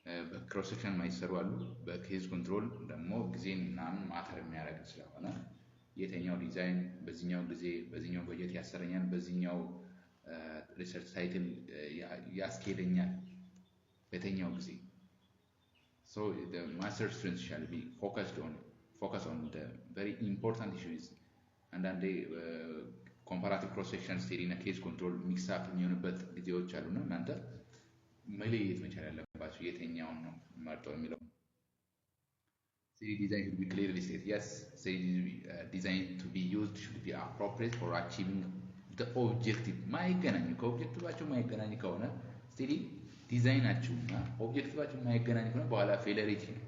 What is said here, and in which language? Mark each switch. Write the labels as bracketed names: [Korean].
[Amharic] በክሮስ ሴክሽን ማይሰሩ አሉ። በኬዝ ኮንትሮል ደግሞ ጊዜን ምናምን ማተር የሚያደርግ ስለሆነ የተኛው ዲዛይን በዚህኛው ጊዜ በዚህኛው በጀት ያሰረኛል፣ በዚህኛው ሪሰርች ታይትል ያስኬደኛል በተኛው ጊዜ። [English] so the master students shall be focus on the very important issues. [Amharic] አንዳንዴ ኮምፓራቲቭ ክሮስ ሴክሽን ስቴዲ እና ኬዝ ኮንትሮል ሚክስ አፕ የሚሆንበት ጊዜዎች አሉና እናንተ መለየት መቻል ያለባችሁ የትኛውን ነው መርጠው የሚለው። [English] study design should be clearly stated. Yes, study design to be used should be appropriate for achieving the objective. [Amharic] ማይገናኝ ከኦብጀክቲቫችሁ ማይገናኝ ከሆነ study ዲዛይናችሁና ኦብጀክቲቫችሁ ማይገናኝ ከሆነ በኋላ ፌለሪቲ